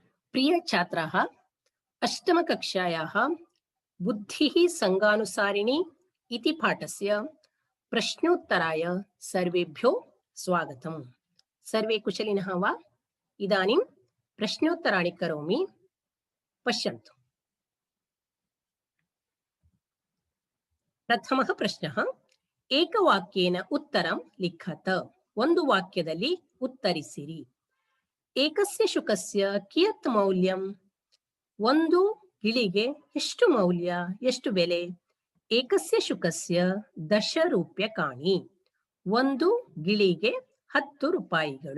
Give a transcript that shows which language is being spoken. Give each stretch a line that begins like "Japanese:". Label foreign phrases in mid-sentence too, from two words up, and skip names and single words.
Sanskrit: प्रिय छात्राः, अष्टमकक्षायाः बुद्धिः संगानुसारिणी इति पाठस्य प्रश्नोत्तराय सर्वेभ्यो स्वागतम्। सर्वे कुशलिनः वा? इदानीं प्रश्नोत्तराणि करोमि, पश्यन्तु। प्रथमः प्रश्नः, एकवाक्येन उत्तरं लिखत।
Kannada: ಒಂದು ವಾಕ್ಯದಲ್ಲಿ ಉತ್ತರಿಸಿರಿ.
Sanskrit: ಏಕಸ್ಯ ಶುಕಸ್ಯ ಕಿಯತ್ ಮೌಲ್ಯಂ?
Kannada: ಒಂದು ಗಿಳಿಗೆ ಎಷ್ಟು ಮೌಲ್ಯ, ಎಷ್ಟು ಬೆಲೆ?
Sanskrit: ಏಕಸ್ಯ ಶುಕಸ್ಯ 10 ರೂಪ್ಯಕಾಣಿ.
Kannada: ಒಂದು ಗಿಳಿಗೆ 10 ರೂಪಾಯಿಗಳು.